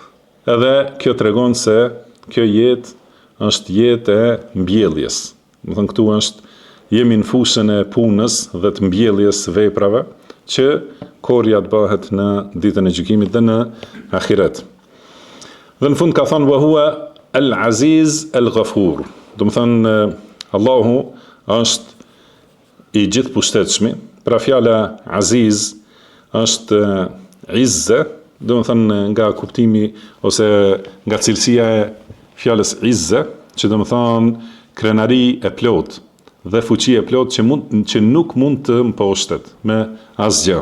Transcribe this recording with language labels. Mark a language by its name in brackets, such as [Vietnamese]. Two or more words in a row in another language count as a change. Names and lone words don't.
[Albanian] Edhe kjo tregon se kjo jetë është jetë e mbjelljes. Do të thënë këtu jemi në fushën e punës dhe të mbjelljes veprave që korja të bëhet në ditën e gjykimit dhe në ahiret. Dhe në fund ka thënë [Arabic] وهو العزيز الغفور. [Albanian] Do të thënë Allahu është i gjithë pushtetshëm. Pra fjala aziz është izze, do të thënë nga kuptimi ose nga cilësia e fjalës izze, që do të thënë krenari e plot dhe fuqi e plot që nuk mund të mposhtet me asgjë.